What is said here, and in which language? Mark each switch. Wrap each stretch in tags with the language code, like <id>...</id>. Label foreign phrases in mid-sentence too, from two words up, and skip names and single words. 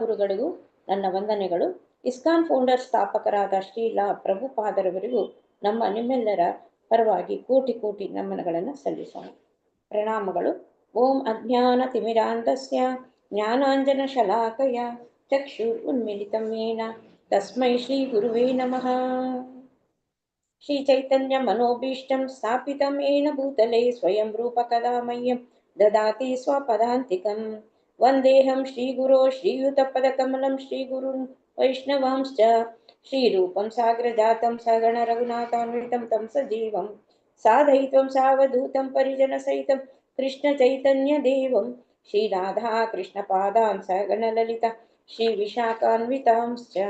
<kn>ಗುರುಗಳಿಗೂ ನನ್ನ ವಂದನೆಗಳು. ಇಸ್ಕಾನ್ ಫೌಂಡರ್ ಸ್ಥಾಪಕರಾದ ಶ್ರೀಲ ಪ್ರಭುಪಾದರವರಿಗೂ ನಿಮ್ಮೆಲ್ಲರ ಪರವಾಗಿ ಕೋಟಿ ಕೋಟಿ ನಮನಗಳನ್ನು ಸಲ್ಲಿಸೋಣ.</kn> <sa>ಪ್ರಣಾಮಗಳು. ಓಂ ಅಜ್ಞಾನ ತಿಮಿರಾಂಧಸ್ಯ ಜ್ಞಾನಾಂಜನ ಶಲಾಕಯ ಚಕ್ಷುರ್ ಉನ್ಮಿಲಿತಂ ಯೇನ ತಸ್ಮೈ ಶ್ರೀ ಗುರುವೇ ನಮಃ. ಶ್ರೀ ಚೈತನ್ಯ ಮನೋಭೀಷ್ಟಂ ಸ್ಥಾಪಿತಂ ಯೇನ ಭೂತಲೆ ಸ್ವಯಂ ರೂಪ ಕದಾ ಮಹ್ಯಂ ದದಾತಿ ಸ್ವಪದಾಂತಿಕಂ. ವಂದೇಹಂ ಶ್ರೀಗುರೋ ಶ್ರೀಯುತಪದಕಮಲಂ ಶ್ರೀಗುರುನ್ ವೈಷ್ಣವಾಂಶ್ಚ ಶ್ರೀರೂಪಂ ಸಾಗ್ರಜಾತಂ ಸಗಣ ರಘುನಾಥಾನ್ವಿತಂ ತಂ ಸಜೀವಂ ಸಾಧಯಿತ್ವಂ ಸಾವಧೂತಂ ಪರಿಜನಸಹಿತಂ ಕೃಷ್ಣ ಚೈತನ್ಯ ದೇವಂ ಶ್ರೀರಾಧಾ ಕೃಷ್ಣ ಪಾದಾನ್ ಸಗಣ ಲಲಿತಾ ಶ್ರೀ ವಿಶಾಖಾನ್ವಿತಾಂಶ್ಚ.</sa>